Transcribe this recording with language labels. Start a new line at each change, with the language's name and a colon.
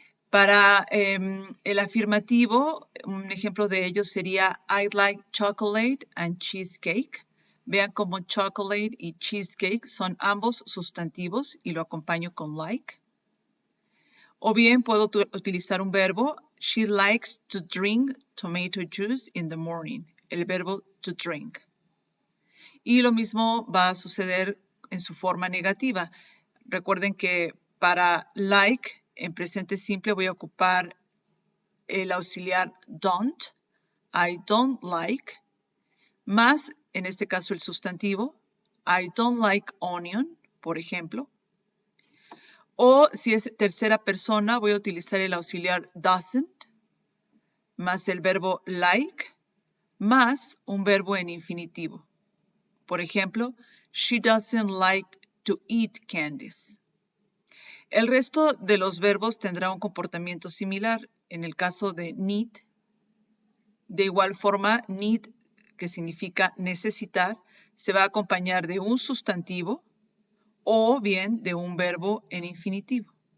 Spanish: Para el afirmativo, un ejemplo de ello sería
English: I'd like chocolate and cheesecake.
Spanish: Vean cómo chocolate y cheesecake son ambos sustantivos y lo acompaño con like. O bien puedo utilizar un verbo.
English: She likes to drink tomato juice in the morning.
Spanish: El verbo to drink. Y lo mismo va a suceder en su forma negativa. Recuerden que para like, en presente simple, voy a ocupar el auxiliar don't. I don't like. Más, en este caso, el sustantivo. I don't like onion, por ejemplo. O si es tercera persona, voy a utilizar el auxiliar doesn't, más el verbo like, más un verbo en infinitivo.
English: Por ejemplo, she doesn't like to eat candies.
Spanish: El resto de los verbos tendrá un comportamiento similar. En el caso de need, de igual forma, need, que significa necesitar, se va a acompañar de un sustantivo o bien de un verbo en infinitivo.